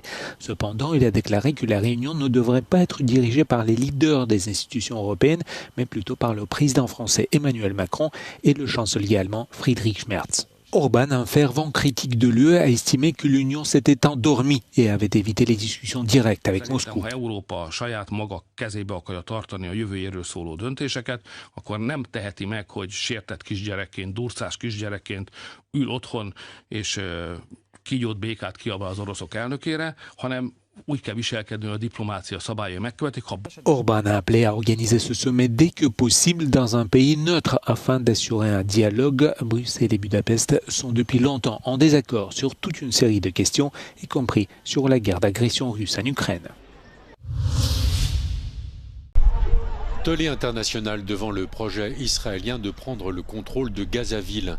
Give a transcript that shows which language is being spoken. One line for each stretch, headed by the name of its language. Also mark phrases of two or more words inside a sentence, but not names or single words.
French: Cependant, il a déclaré que la réunion ne devrait pas être dirigée par les leaders des institutions européennes, mais plutôt par le président français Emmanuel Macron et le chancelier allemand Friedrich Merz. Orban, un fervent critique de l'UE, a estimé que l'Union s'était endormie et avait évité les discussions directes avec Moscou.
Hungarian: Ha Európa saját maga kezébe akarja tartani a jövőjéről szóló döntéseket, akkor nem teheti meg, hogy sértett kisgyerekként, durcás kisgyerekként ül otthon és kígyót békát kiabál az oroszok elnökére, hanem úgy kell viselkedni, a diplomácia szabályai megkövetik.
French: Orban a appelé à organiser ce sommet dès que possible dans un pays neutre afin d'assurer un dialogue. Bruxelles et Budapest sont depuis longtemps en désaccord sur toute une série de questions, y compris sur la guerre d'agression russe en Ukraine. Tollé international devant le projet israélien de prendre le contrôle de Gazaville.